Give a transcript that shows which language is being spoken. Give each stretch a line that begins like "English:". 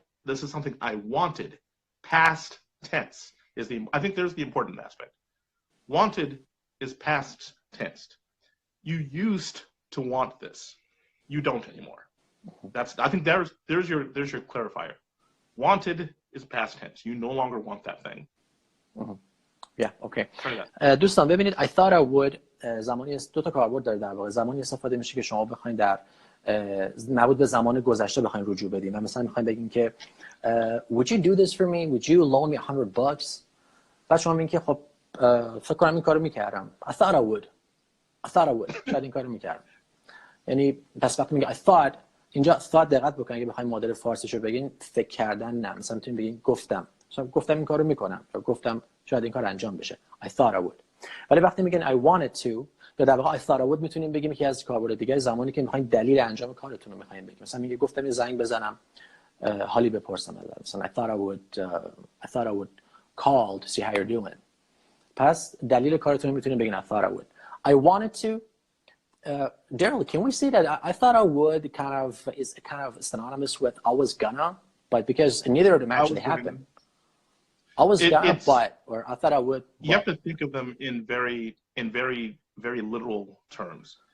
English: This is something I wanted. Past tense is I think there's the important aspect. Wanted is past tense. You used to want this. You don't anymore. I think there's your clarifier. Wanted is past tense. You no longer want that thing. Yeah, okay.
Persian: دوستان ببینید
English: I thought I would
Persian: زمانی دو تا کاربرد داره در واقع. زمانی استفاده میشه که شما بخواید در مربوط به زمان گذشته بخواید رجوع بدین و مثلا میخواید بگین که
English: would you do this for me? Would you loan me $100?
Persian: بعد شما میگین که خب فکر کنم این کارو میکردم.
English: I thought I would.
Persian: شاید این کارو میکردم. یعنی پس وقتی میگه
English: I thought
Persian: اینجا thought دقت بکنید اگه بخواید مدل فارسیشو بگین فکر کردن نه. مثلا میتونید بگین گفتم. مثلا گفتم این کارو میکنم یا گفتم شاید این کار انجام بشه.
English: I thought I would.
Persian: ولی وقتی میگین
English: I wanted to
Persian: یا در واقع
English: I thought I would
Persian: میتونیم بگیم یکی از کاربرد دیگه زمانی که میخواین دلیل انجام کارتون رو میخواین بگیم. مثلا میگه گفتم یه زنگ بزنم حالی بپرسم ازت.
English: مثلا I thought I would call to see how you're doing.
Persian: پس دلیل کارتون رو میتونیم بگین
English: I thought I would. I wanted to Darryl, can we see that I thought I would is kind of synonymous with I was gonna, but because neither of them actually happened. I was gonna, but, or I thought I would. But. You have to think of them in very literal terms.